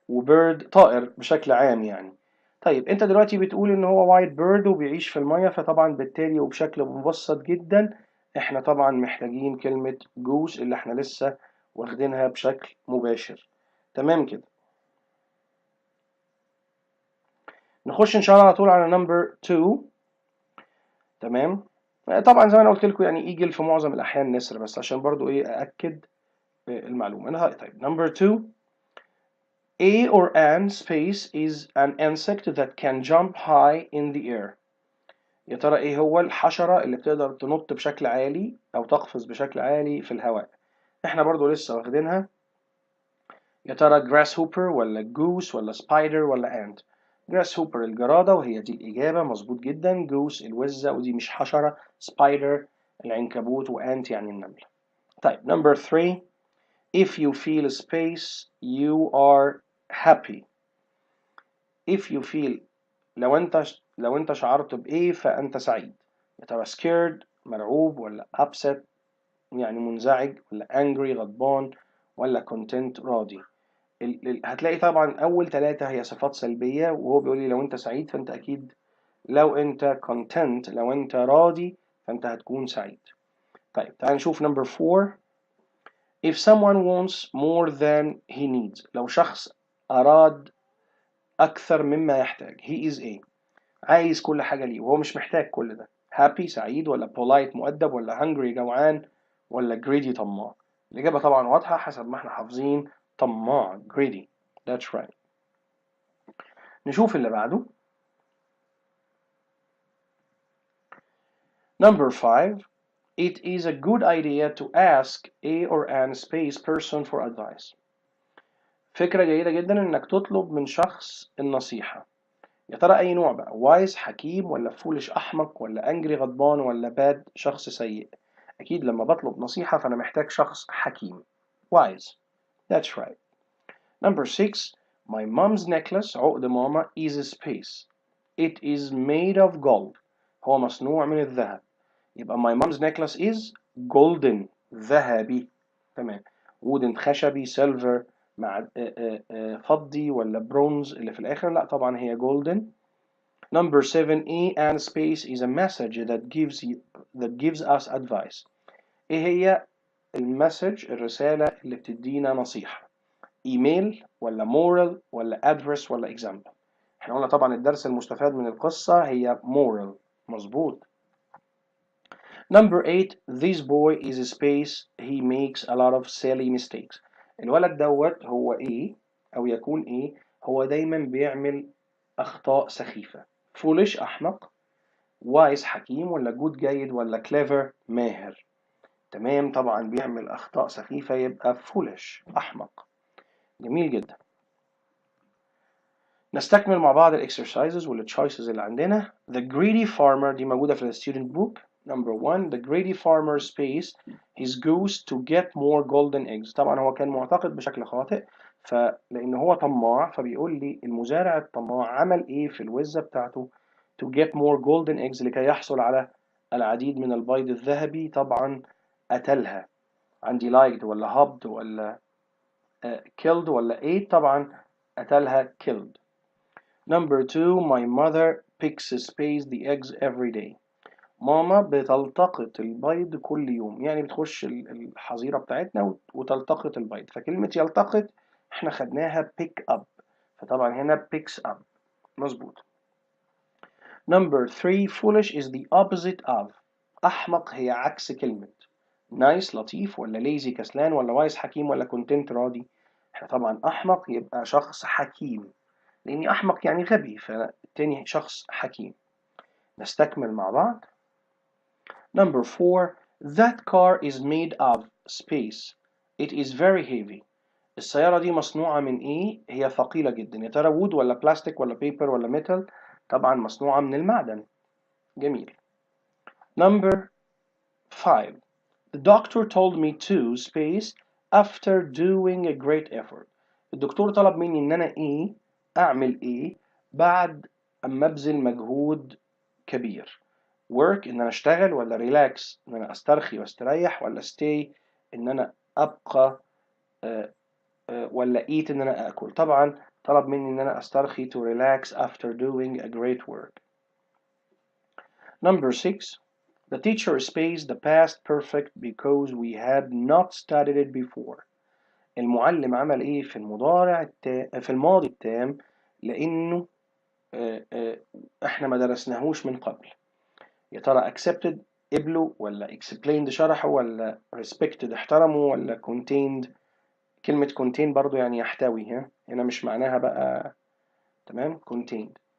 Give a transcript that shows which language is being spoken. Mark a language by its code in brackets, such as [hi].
[ar] وبيرد طائر بشكل عام يعني. طيب انت دلوقتي بتقول ان هو وايت بيرد وبيعيش في المية، فطبعا بالتالي وبشكل مبسط جدا احنا طبعا محتاجين كلمة جوس اللي احنا لسه واخدينها بشكل مباشر. تمام كده. نخش ان شاء الله على طول على نمبر 2. تمام. طبعا زي ما انا قلت لكم يعني ايجل في معظم الاحيان نسر، بس عشان برضو ايه ااكد المعلومه. انا طيب نمبر 2. [en] A or an space is an insect that can jump high in the air. [ar] يا ترى ايه هو الحشره اللي بتقدر تنط بشكل عالي او تقفز بشكل عالي في الهواء؟ احنا برضو لسه واخدينها. يا ترى grasshopper ولا goose ولا spider ولا ant؟ grasshopper الجرادة وهي دي الإجابة، مظبوط جدا. goose الوزة ودي مش حشرة. spider العنكبوت، وant يعني النملة. [en] طيب number 3. if you feel space you are happy. if you feel [ar] لو انت شعرت بإيه فأنت سعيد. يا ترى scared مرعوب ولا upset يعني منزعج ولا angry غضبان ولا content راضي؟ هتلاقي طبعا اول 3 هي صفات سلبية، وهو بيقول لي لو انت سعيد فانت اكيد لو انت content لو انت راضي فانت هتكون سعيد. طيب تعال نشوف number 4. [en] if someone wants more than he needs. [ar] لو شخص اراد اكثر مما يحتاج. [en] he is a [ar] عايز كل حاجة ليه وهو مش محتاج كل ده. happy سعيد، ولا polite مؤدب، ولا hungry جوعان، ولا greedy طماع؟ الإجابة طبعا واضحة حسب ما احنا حافظين، طماع greedy. [en] that's right. [ar] نشوف اللي بعده. [en] Number 5. It is a good idea to ask a or an space person for advice. [ar] فكرة جيدة جدا إنك تطلب من شخص النصيحة. يا ترى أي نوع بقى؟ وايز حكيم، ولا فولش أحمق، ولا أنجري غضبان، ولا باد شخص سيء؟ أكيد لما بطلب نصيحة فأنا محتاج شخص حكيم. [en] wise. That's right. Number 6. My mom's necklace [ar] عقد ماما [en] is a space. It is made of gold. [ar] هو مصنوع من الذهب. [en] يبقى my mom's necklace is golden. [ar] ذهبي. تمام. wooden خشبي، silver مع فضي، ولا برونز اللي في الآخر؟ لا طبعا هي golden. [en] Number 7. A and space is a message that gives us advice. [ar] ايه هي المسج، الرسالة اللي بتدينا نصيحة؟ ايميل، ولا moral، ولا adverse، ولا example؟ احنا قلنا طبعا الدرس المستفاد من القصة هي moral. [en] مظبوط. Number 8. This boy is a space. He makes a lot of silly mistakes. [ar] الولد دوت هو ايه او يكون ايه؟ هو دايما بيعمل اخطاء سخيفة. foolish احمق، wise حكيم، ولا good جيد، ولا clever ماهر؟ تمام طبعا بيعمل اخطاء سخيفة يبقى foolish احمق. جميل جدا. نستكمل مع بعض الاكسرسايزز والتشويسز اللي عندنا. The greedy farmer دي موجودة في الستودنت بوك. [en] Number 1. The greedy farmer space his goose to get more golden eggs. [ar] طبعا هو كان معتقد بشكل خاطئ، فلأن هو طماع فبيقول لي المزارع الطماع عمل ايه في الوزة بتاعته [en] to get more golden eggs [ar] لكي يحصل على العديد من البيض الذهبي. طبعا قتلها. عندي liked ولا hopped ولا killed ولا ate؟ طبعا قتلها killed. [en] Number 2. My mother picks space the eggs every day. [ar] ماما بتلتقط البيض كل يوم، يعني بتخش الحظيرة بتاعتنا وتلتقط البيض. فكلمة يلتقط احنا خدناها pick up، فطبعا هنا picks up. [en] مظبوط. Number 3. Foolish is the opposite of. [ar] أحمق هي عكس كلمة nice لطيف، ولا lazy كسلان، ولا wise حكيم، ولا content راضي؟ احنا طبعا أحمق يبقى شخص حكيم، لأني أحمق يعني غبي، فالتاني شخص حكيم. نستكمل مع بعض. Number 4. [en] That car is made of space. It is very heavy. [ar] السيارة دي مصنوعة من إيه؟ هي ثقيلة جدا. يا ترى وود، ولا بلاستيك، ولا بيبر، ولا ميتال؟ طبعا مصنوعة من المعدن. [en] جميل. Number 5. The doctor told me to space after doing a great effort. [ar] الدكتور طلب مني إن أنا إيه؟ أعمل إيه بعد أما أبذل مجهود كبير. work إن أنا أشتغل، ولا relax إن أنا أسترخي واستريح، ولا stay إن أنا أبقى ولا eat إن أنا أكل؟ طبعا طلب مني إن أنا أسترخي [en] to relax after doing a great work. Number 6. The teacher spaced the past perfect because we had not studied it before. [ar] المعلم عمل إيه في في الماضي التام لأنه إحنا ما درسناهوش من قبل. يا ترى accepted قبله، ولا explained شرحه، ولا respected احترمه، ولا contained؟ كلمة contain برضو يعني يحتوي، هنا مش معناها بقى. تمام contained.